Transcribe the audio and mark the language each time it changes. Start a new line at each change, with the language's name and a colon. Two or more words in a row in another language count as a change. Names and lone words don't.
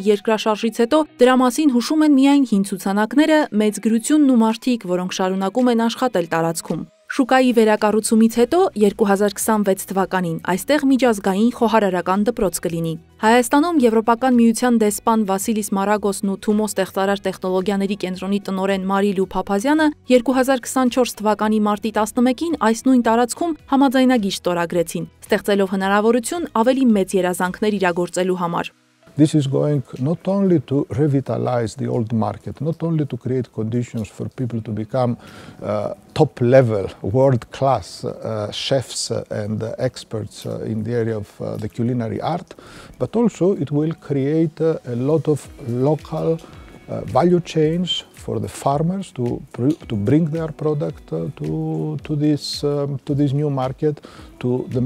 Armenian: երկրաշարժից հետո դրա մասին հուշում են միայն հին ցուցանակները, մեծ գրությունն ու մարդիկ, որոնք շարունակում են աշխատել տարածքում։ Շուկայի վերակառուցումից հետո 2026 թվականին այստեղ միջազգային խոհարարական դպրոց կլինի։ Հայաստանում Եվրոպական միության դեսպան Վասիլիս Մարագոսն ու Թումո ստեղծարար տեխնոլոգիաների կենտրոնի տնօրեն Մարիլու Փափազյանը 2024 թվականի մարտի 11-ին այս նույն տարածքում համաձայնագիր ստորագրեցին, ստեղծելով հնարավորություն ավելի մեծ երազանքներ իրագործելու համար։
English: This is going not only to revitalize the old market, not only to create conditions for people to become top-level, world-class chefs and experts in the area of the culinary art, but also it will create a lot of local value chains for the farmers to bring their product to this new market, to